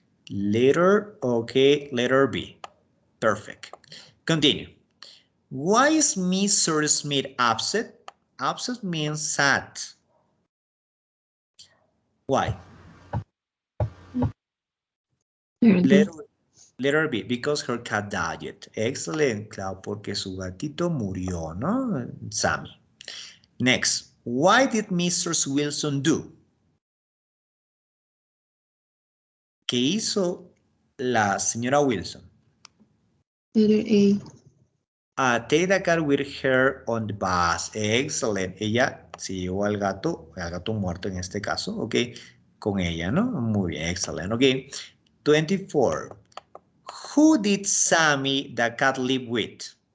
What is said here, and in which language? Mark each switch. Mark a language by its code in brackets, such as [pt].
[en] Letter B. Perfect. Continue. Why is Mr. Smith upset? Upset means sad. Why? Letter B, because her cat died. Excellent, [es] claro, porque su gatito murió, ¿no? Sammy. [en] Next, why did Mrs. Wilson do? [es] ¿Qué hizo la señora Wilson? [en] Letter A. Take the cat with her on the bus. Excellent. [es] Ella se llevó al gato muerto en este caso, ok, con ella, ¿no? Muy bien, excelente, ok. 24. [en] Who did Sammy the cat live with?